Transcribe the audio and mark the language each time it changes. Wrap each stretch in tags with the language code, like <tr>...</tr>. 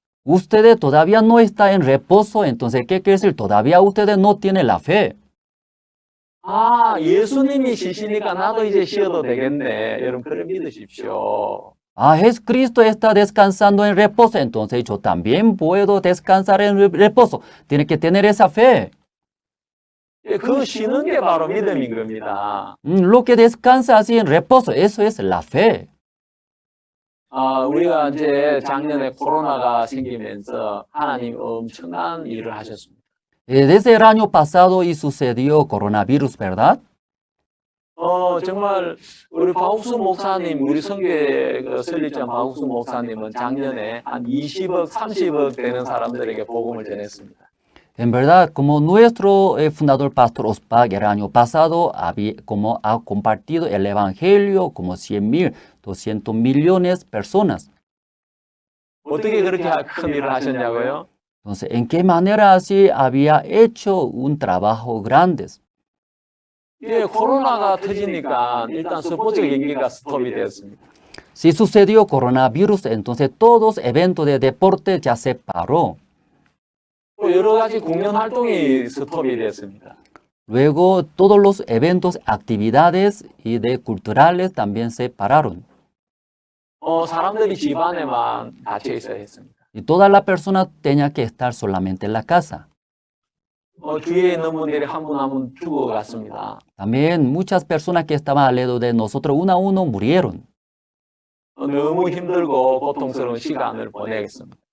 <es>Ustedes todavía no están en reposo, entonces, ¿qué quiere decir? Todavía ustedes no tienen la fe.</es> <ko>예수님이 쉬시니까 나도 이제 쉬어도 되겠네. 여러분, 그걸 믿으십시오.</ko> <es>Jesucristo está descansando en reposo, entonces yo también puedo descansar en reposo. Tiene que tener esa fe.</es> <ko>그 쉬는 게 바로 믿음인 겁니다.</ko> <es>Lo que descansa así en reposo, eso es la fe.</es> <ko>우리가 이제 작년에 코로나가 생기면서 하나님 엄청난 일을 하셨습니다.</ko> <es>Desde el año pasado y sucedió coronavirus, ¿verdad?</es> <ko>정말 우리 박욱수 목사님, 우리 성교회 설립자 박욱수 목사님은 작년에 한 20억, 30억 되는 사람들에게 복음을 전했습니다.</ko> <es>En verdad, como nuestro fundador Pastor Ospag el año pasado como ha compartido el evangelio como 100,000, 200 millones de personas.</es> <ko>어떻게 그렇게 큰 일을 하셨냐고요?</ko> <es>Entonces, ¿en qué manera así había hecho un trabajo grande?</es> <ko>코로나가 터지니까 일단 스포츠 경기가 스톱이 되었습니다.</ko> <es>Si sucedió coronavirus, entonces todos eventos de deporte ya se paró.</es> <ko>여러 가지 공연 활동이 스톱이 됐습니다.</ko> <es>Luego, todos los eventos, actividades y de culturales también se pararon.</es> <ko>사람들이 집 안에만 갇혀 있어야 했습니다.</ko> <es>Y toda la persona tenía que estar solamente en la casa.</es> <ko>주위에 있는 분들이 한 분 한 분 죽어갔습니다.</ko> <es>También muchas personas que estaban alrededor de nosotros, uno a uno, murieron.</es> <ko>너무 힘들고 고통스러운 시간을 보내겠습니다.</ko>